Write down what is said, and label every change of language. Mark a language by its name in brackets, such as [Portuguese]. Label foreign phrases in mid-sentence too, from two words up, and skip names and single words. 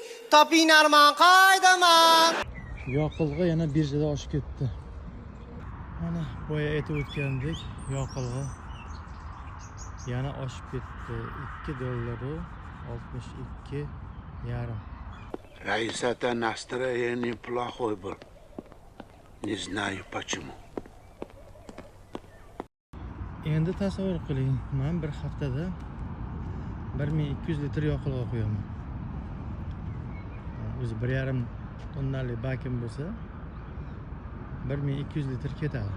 [Uzbek] Topinarman, qaydaman. Yoqilg'i yana birjada oshib ketdi. Mana boya aytib o'tgandek, yoqilg'i yana oshib ketdi. $2.62,5. [Russian] Раиса-то настроение плохой был. Не знаю почему. [Uzbek] Endi tasavvur qiling, men bir haftada 1200 litr yoqilg'i qo'yaman. O'zi 1,5 tonnalik bakim bo'lsa 1200 litr ketadi.